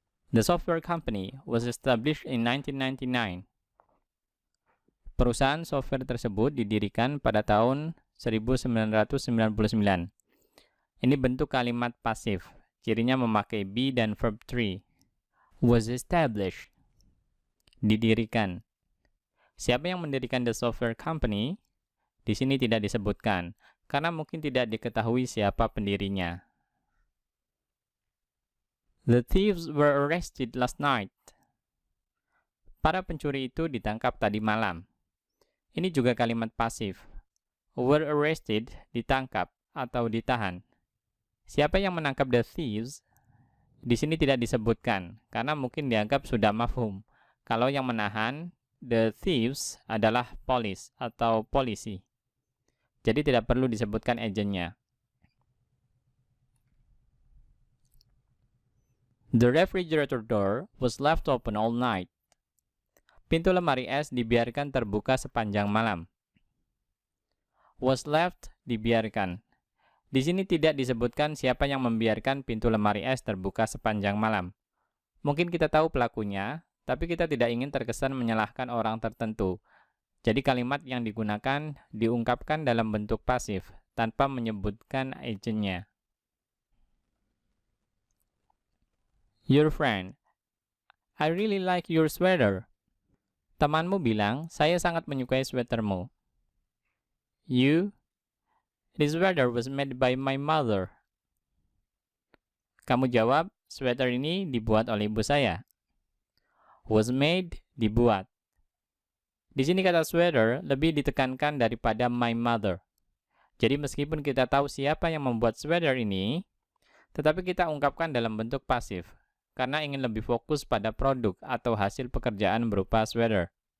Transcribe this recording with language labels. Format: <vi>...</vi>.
<en>The software company was established in 1999.</en> <id>Perusahaan software tersebut didirikan pada tahun 1999. Ini bentuk kalimat pasif, cirinya memakai be dan verb 3.</id> <en>Was established,</en> <id>didirikan. Siapa yang mendirikan</id> <en>the software company?</en> <id>Di sini tidak disebutkan, karena mungkin tidak diketahui siapa pendirinya.</id> <en>The thieves were arrested last night.</en> <id>Para pencuri itu ditangkap tadi malam. Ini juga kalimat pasif.</id> <en>Were arrested,</en> <id>ditangkap atau ditahan. Siapa yang menangkap the thieves? Di sini tidak disebutkan, karena mungkin dianggap sudah mafhum. Kalau yang menahan the thieves adalah police atau polisi. Jadi tidak perlu disebutkan agentnya.</id> <en>The refrigerator door was left open all night.</en> <id>Pintu lemari es dibiarkan terbuka sepanjang malam.</id> <en>Was left,</en> <id>dibiarkan. Di sini tidak disebutkan siapa yang membiarkan pintu lemari es terbuka sepanjang malam. Mungkin kita tahu pelakunya, tapi kita tidak ingin terkesan menyalahkan orang tertentu. Jadi kalimat yang digunakan diungkapkan dalam bentuk pasif, tanpa menyebutkan agentnya.</id> <en>Your friend, I really like your sweater.</en> <id>Temanmu bilang, saya sangat menyukai sweatermu.</id> <en>You, this sweater was made by my mother.</en> <id>Kamu jawab, sweater ini dibuat oleh ibu saya.</id> <en>Was made,</en> <id>dibuat. Di sini kata sweater lebih ditekankan daripada</id> <en>my mother.</en> <id>Jadi meskipun kita tahu siapa yang membuat sweater ini, tetapi kita ungkapkan dalam bentuk pasif, karena ingin lebih fokus pada produk atau hasil pekerjaan berupa sweater.</id>